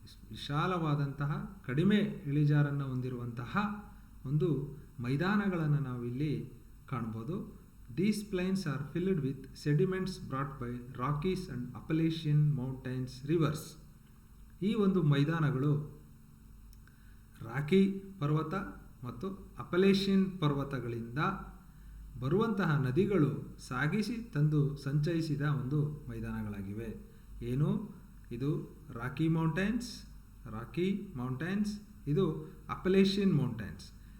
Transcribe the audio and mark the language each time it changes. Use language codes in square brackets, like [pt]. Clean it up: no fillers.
[kn] ವಿಶಾಲವಾದಂತಹ ಕಡಿಮೆ ಇಳಿಜಾರನ್ನು ಹೊಂದಿರುವಂತಹ ಒಂದು ಮೈದಾನಗಳನ್ನು ನಾವಿಲ್ಲಿ ಕಾಣ್ಬೋದು. [en] These plains are filled with sediments brought by Rockies and Appalachian Mountains rivers. [kn] ಈ ಒಂದು ಮೈದಾನಗಳು ರಾಕಿ ಪರ್ವತ ಮತ್ತು ಅಪಲೇಷಿಯನ್ ಪರ್ವತಗಳಿಂದ ಬರುವಂತಹ ನದಿಗಳು ಸಾಗಿಸಿ ತಂದು ಸಂಚಯಿಸಿದ ಒಂದು ಮೈದಾನಗಳಾಗಿವೆ. ಏನು ಇದು? ರಾಕಿ ಮೌಂಟೈನ್ಸ್, ಇದು ಅಪಲೇಷಿಯನ್ ಮೌಂಟೈನ್ಸ್.